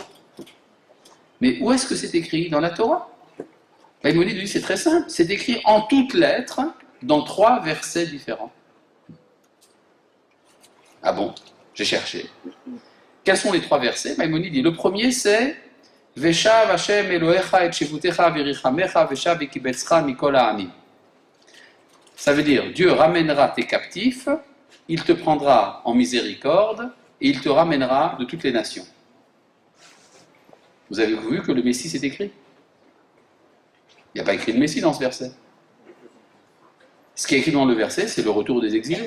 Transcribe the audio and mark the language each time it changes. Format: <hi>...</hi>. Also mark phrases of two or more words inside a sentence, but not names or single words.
<fr>Mais où est-ce que c'est écrit dans la Torah? Maïmonide dit c'est très simple, c'est écrit en toutes lettres dans 3 versets différents. Ah bon? J'ai cherché. Quels sont les 3 versets? Maïmonide dit le premier c'est</fr> <he>ושב השם אלהיך את שבותך ורחמך ושב וקבצך מכל העמים.</he> <fr>Ça veut dire Dieu ramènera tes captifs, il te prendra en miséricorde et il te ramènera de toutes les nations. Vous avez vu que le Messie s'est écrit? Il n'y a pas écrit de Messie dans ce verset. Ce qui est écrit dans le verset, c'est le retour des exilés.</fr>